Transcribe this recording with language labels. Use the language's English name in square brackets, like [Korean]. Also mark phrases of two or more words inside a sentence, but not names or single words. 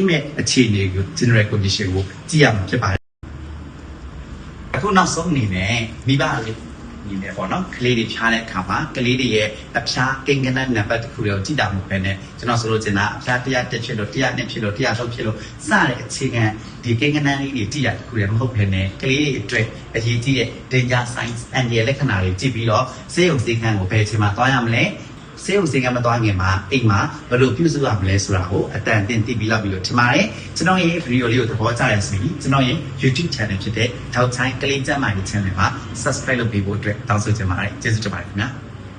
[Burmese] မဲ့အခြေအနေကို [English] general condition [Burmese] ကိုကြည့်ရမှာဖြစ်ပါတယ်အခုနောက်ဆုံးအနေနဲ့မိဘလေးဒီနေ့ပေါ့နော်ကလေးတွေဖြားတဲ့အခါမှာကလေးတွေရဲ့အဖျားကိန်းဂဏန်းနံပါတ်တစ်ခုကိုကြည့်တာမဟုတ်ဘဲနဲ့ကျွန်တော်ဆိုလို့ချင်တာအဖျား101ဖြစ်လို့102ဖြစ်လို့103ဖြစ်လို့စတဲ့အခြေခံဒီကိန်းဂဏန်းလေးတွေကြည့်ရတစ်ခုလည်းမဟုတ်ဘဲနဲ့ကလေးတွေအတွက်အရေးကြီးတဲ့ [English] danger signs and [Burmese] လက္ခဏာတွေကြည့်ပြီးတော့စေုံစေကန်းကိုဘယ်အချိန်မှာသွားရမလဲ ဆေးရုံဆေးကမ်းမသွားခင်မှာအိမ်မှာဘယ်လိုပြုစုရမလဲဆိုတာကိုအတန်တင်သိပြီးလောက်ပြီးလို့ထင်ပါတယ်ကျွန်တော်ရဲ့ဗီဒီယိုလေးကိုသဘောကျရဆိုရင်ကျွန်တော်ရဲ့ YouTube channel ဖြစ်တဲ့ထောက်ချိုင်းကလေးကျမ်းမာရေး channel မှာ subscribe လုပ်ပေးဖို့အတွက်တောင်းဆိုချင်ပါတယ်ကျေးဇူးတင်ပါတယ်ခင်ဗျာ